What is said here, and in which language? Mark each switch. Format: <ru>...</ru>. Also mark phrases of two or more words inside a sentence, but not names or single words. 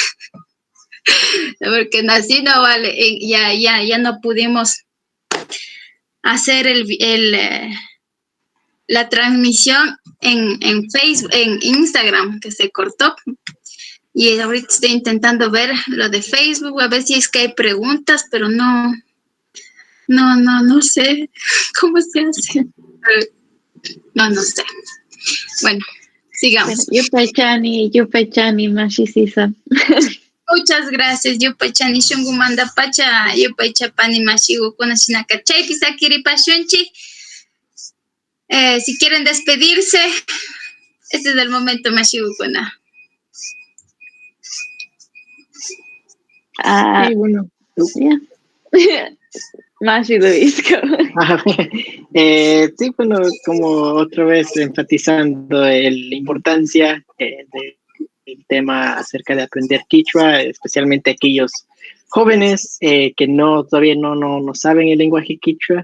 <es>Porque así no vale, ya no pudimos hacer la transmisión en Facebook, en Instagram, que se cortó. Y ahorita estoy intentando ver lo de Facebook, a ver si es que hay preguntas, pero no sé cómo se hace. No sé. Bueno, sigamos.</es> <qu>Yupaychani, Mashisisa.</qu> <es>Muchas gracias.</es> <qu>Yupaychani shungumanda pacha, yupaychapani mashigu kunashinaka chaypi sakiripashunchi.</qu> <es>Si quieren despedirse, este es el momento, Mashigukuna. Sí, bueno. Mashi Luisco. Sí, bueno, como otra vez enfatizando la importancia del tema acerca de aprender quichua, especialmente aquellos jóvenes que todavía no saben el lenguaje quichua.</es>